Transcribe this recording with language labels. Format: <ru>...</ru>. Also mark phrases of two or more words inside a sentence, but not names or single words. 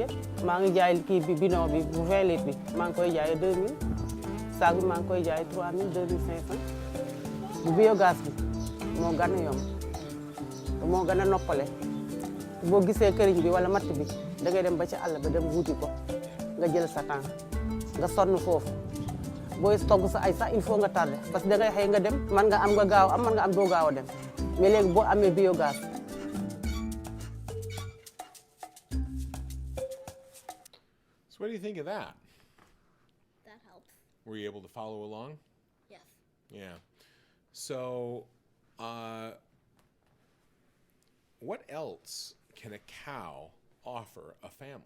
<wo>yëpp maa ngi jaay kii bi bidon bi bu 20 litres bi maa ngi koy jaayee 2000 saag bi maa ngi koy jaayee 3000 2500 bu biogaz bi moo gën a yomb moo gën a noppale boo gisee këriñ bi wala matt bi da ngay dem ba ci àll ba dem wuuti ko nga jël sa temps nga sonn foofu booy togg sa ay sax</wo> <fr>il faut</fr> <wo>nga tardé parce que da ngay xëy nga dem man nga am nga gaaw am man nga am doo gaaw a dem mais léegi boo amee biogaz.</wo> <en>So what do you think of that? That helps. Were you able to follow along? Yes. Yeah. So, what else can a cow offer a family?</en>